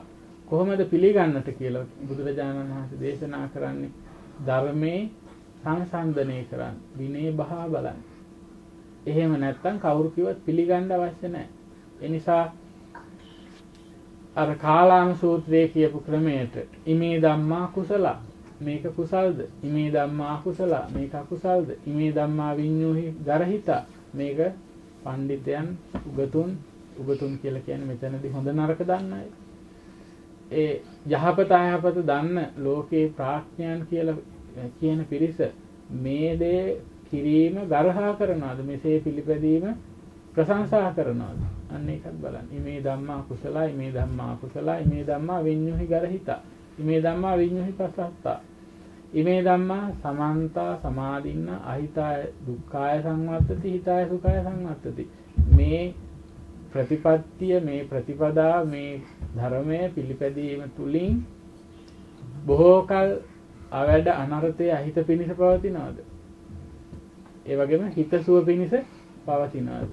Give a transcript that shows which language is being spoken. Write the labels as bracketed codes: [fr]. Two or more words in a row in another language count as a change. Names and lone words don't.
[si] කොහොමද පිළිගන්නට කියලා බුදුරජාණන් වහන්සේ දේශනා කරන්නේ? ධර්මයේ සංසන්දනය කරන්න, විනය බහා බලන්න. එහෙම නැත්නම් කවුරු කිව්වත් පිළිගන්න අවශ්‍ය නැහැ. ඒ නිසා අර කාලාම සූත්‍රයේ කියපු ක්‍රමයට [pi] ඉමේ ධම්මා කුසල, [si] මේක කුසල්ද? [pi] ඉමේ ධම්මා අකුසල, [si] මේක අකුසල්ද? [pi] ඉමේ ධම්මා විඤ්ඤෝහි ගරහිත, [si] මේක පඬිතයන් උගතුන් කියලා කියන්නේ මෙතනදී හොඳ නරක දන්න අය. ඒ යහපත අයහපත දන්න ලෝකේ ප්‍රඥාන් කියලා කියන පිරිස මේ දේ කිරීම ගරහා කරනවාද? මෙසේ පිළිපැදීම ප්‍රශංසා කරනවාද? අන්න ඒකත් බලන්න. [pi] ඉමේ ධම්මා කුසලයි, මේ ධම්මා කුසලයි, මේ ධම්මා විඤ්ඤෝහි ගරහිත, ඉමේ ධම්මා විඤ්ඤෝහි පස්සත්තා, ඉමේ ධම්මා සමන්තා සමාදින්න අහිතාය දුක්ඛාය සංවත්තති, හිතාය සුඛාය සංවත්තති. [si] මේ ප්‍රතිපත්තිය, මේ ප්‍රතිපදා, මේ ධර්මයේ පිළිපැදීම තුලින් බොහෝ කල අවැඩ අනර්ථයේ අහිත පිණිස පවතිනවාද? ඒ වගේම හිතසුව පිණිස පවතිනවාද?